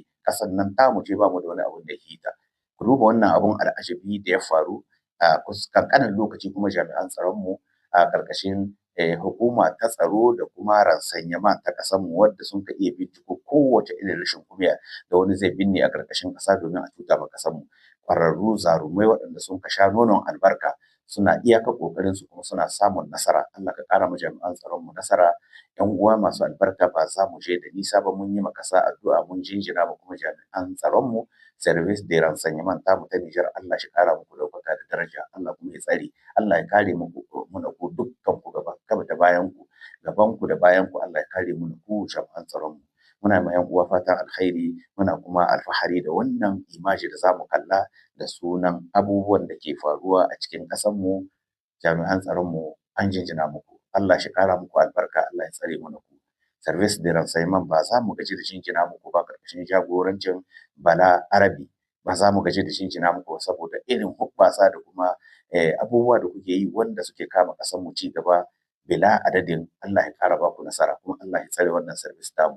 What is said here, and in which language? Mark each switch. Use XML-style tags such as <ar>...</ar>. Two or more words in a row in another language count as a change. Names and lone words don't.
<ha>Ƙasar nan tamu ce ba mu da wani abun da ya ta. Ku duba wannan abun al'ajabi da ya faru a ƙanƙanin lokaci kuma jami'an tsaronmu a ƙarƙashin hukuma ta tsaro da kuma ransanyama ta ƙasarmu wadda sun ka iya binciko kowace irin rashin kumiya da wani zai binne a ƙarƙashin ƙasa domin a cuta ma ƙasarmu. Ƙwararru zarumai waɗanda sun ka sha nonon albarka suna iyaka ƙoƙarin su kuma suna samun nasara. Allah ka ƙara ma jami'an tsaronmu nasara. ‘Yan uwa masu albarka ba za mu je da nisa ba, mun yi ma ƙasa addu'a mun jinjina ma kuma jami'an tsaronmu</ha> <fr>service de renseignement</fr> <ha>tamu ta Nijar. Allah shi ƙara muku ɗaukaka da daraja, Allah kuma ya tsare, Allah ya kare muku muna ku dukkan ku gaba da bayan ku, gaban ku da bayan ku, Allah ya kare mu ku jami'an tsaronmu. Muna ma ‘yan uwa fatan alkhairi, muna kuma alfahari da wannan imaji da za mu kalla da sunan abubuwan da ke faruwa a cikin ƙasarmu. Jami'an tsaronmu an jinjina muku. Allah shi ƙara muku albarka, Allah ya tsare mana ku.</ha> <fr>Service de renseignement</fr> <ha>ba za mu gaji da jinjina muku ba ƙarƙashin jagorancin Bala Arabi. Ba za mu gaji da jinjina muku ba saboda irin hoɓɓasa da kuma abubuwa da kuke yi wanda suke kama ƙasar mu ci gaba bila adadin. Allah ya ƙara ba ku nasara kuma Allah ya tsare wannan service tamu.</ha>